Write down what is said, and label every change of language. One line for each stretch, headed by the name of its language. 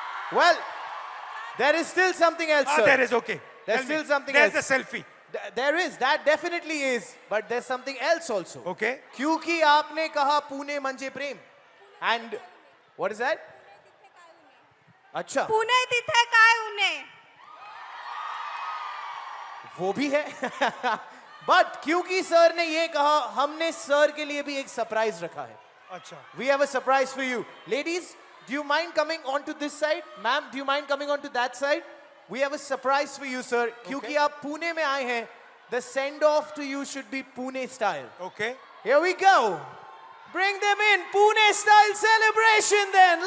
English: Well, there is still something else, sir. There is, okay. There's Tell me. still something There's else. the selfie. There is, that definitely is, but there's something else also. Okay.
Hindi: क्योंकि आपने कहा
Marathi: पुणे मंजे प्रेम,
English: and what is that?
Hindi: अच्छा,
Marathi: पुणे तिथे काय उने.
Hindi: वो भी है. बट क्योंकि सर ने ये कहा, हमने सर के लिए भी एक सरप्राइज रखा है. अच्छा.
English: We have a surprise for you. Ladies, do you mind coming onto this side? Ma'am, do you mind coming onto that side? We have a surprise for you, sir.
Hindi: क्योंकि आप पुणे में आए हैं,
English: the send off to you should be Pune style. Okay. Here we go. Bring them in. Pune style celebration then.